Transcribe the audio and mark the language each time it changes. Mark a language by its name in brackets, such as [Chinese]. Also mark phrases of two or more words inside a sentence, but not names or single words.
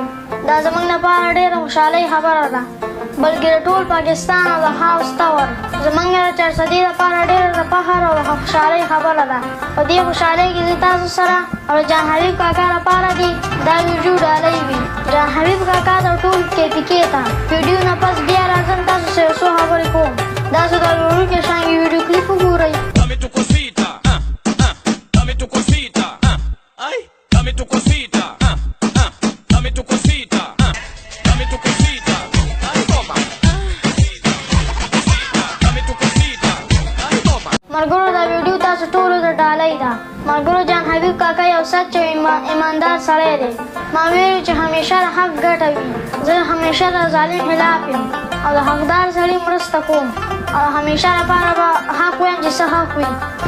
[Pashto] دا زموږ لپاره ډېره خوشحالۍ خبره ده، بلکې د ټول پاکستان او د خاوسته ور زموږ د چارسدي لپاره ډېره د فخر او د خوشحالۍ خبره ده. په دې خوشحالۍ کې زه تاسو سره او د جان حبیب کاکا لپاره دې دا ویډیو ډالۍ وي. جان حبیب کاکا د ټول کې ته ویډیو نه پس بیا راځم تاسو سره یو څو خبرې کوم. داسې د وړوکي شانګې ویډیو کلیپ وګورئ. [Spanish] Dame tu cosita, dame tu cosita, ay, dame tu cosita, dame tu cosita, dame tu cosita, ay, toma. Dame tu cosita, ay, toma. [Pashto] ملګرو، دا ویډیو تاسو ټولو ته ډالۍ ده. ملګرو، جان حبیب کاکا یو سچ او ایماندار سړی دی. ما ویلو چې همیشه د حق ګټه وي. زه همیشه د ظالم خلاف یم او د حقدار سړي مرسته کوم او همیشه لپاره به حق وایم چې څه حق وي.